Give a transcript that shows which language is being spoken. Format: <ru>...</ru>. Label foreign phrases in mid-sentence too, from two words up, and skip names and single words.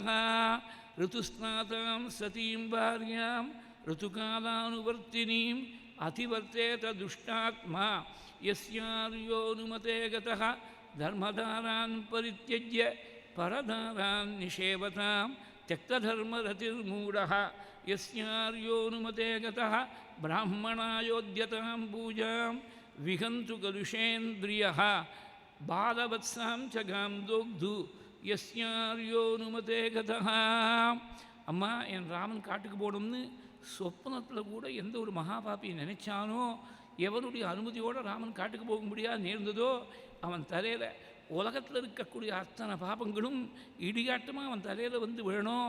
<sa>ऋतुस्नातां सतीं भार्यां ऋतुकालानुवर्तिनीम् अतिवर्तेत दुष्टात्मा यस्यार्योनुमते गतः धर्मधारान् परित्यज्य परधारान् निषेवतां त्यक्तधर्मरतिर्मूढः यस्यार्योनुमते गतः ब्राह्मणायोद्यतां पूजां विहन्तु कलुषेन्द्रियः बालवत्सां च गां दोग्धु यस्यार्योनुमते गतः</sa> <ta>அம்மா என் ராமன் காட்டுக்கு போகணும்னு சொப்பனத்தில் கூட எந்த ஒரு மகாபாபி நினைச்சானோ எவனுடைய அனுமதியோடு ராமன் காட்டுக்கு போக முடியாது நேர்ந்ததோ அவன் தலையில் உலகத்தில் இருக்கக்கூடிய அத்தனை பாபங்களும் இடியாட்டமாக அவன் தலையில் வந்து விழணும்.</ta>